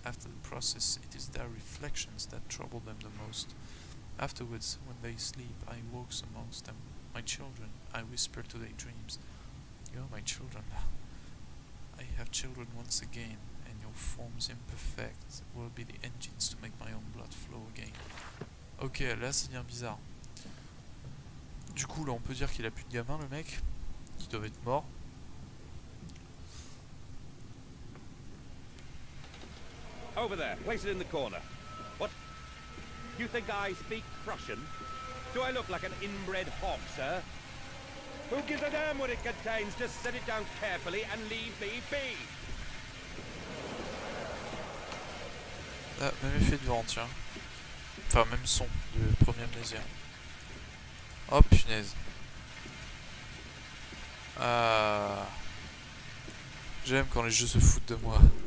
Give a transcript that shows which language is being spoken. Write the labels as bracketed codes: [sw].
[en] After the process, it is their reflections that trouble them the most. Afterwards, when they sleep, I walk amongst them. My children, I whisper to their dreams. You are my children. I have children once again, and your forms imperfect will be the engines to make my own blood flow again. [fr] Ok, là ça devient bizarre. Du coup, là on peut dire qu'il a plus de gamins, le mec, qui doivent être morts. [en] Over there, place it in the corner. What? You think I speak Prussian? Do I look like an inbred hog, sir? Who gives a damn what it contains? Just set it down carefully and leave me be. [fr] Ah, même effet de vent, tiens. Enfin, même son de premier Amnesia. Oh punaise. Ah. J'aime quand les jeux se foutent de moi.